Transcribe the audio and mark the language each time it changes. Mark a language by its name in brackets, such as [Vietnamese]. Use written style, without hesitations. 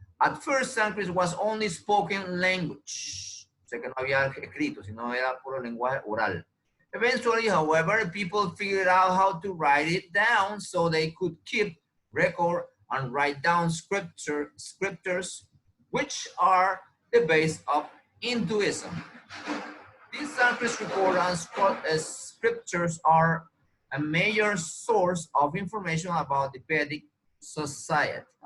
[English] At first, Sanskrit was only spoken language. [Spanish] O sea que no había escrito, sino era puro lenguaje oral. [English] Eventually, however, people figured out how to write it down so they could keep record and write down scriptures, which are the base of Hinduism. These Sanskrit records and scriptures are a major source of information about the Vedic society.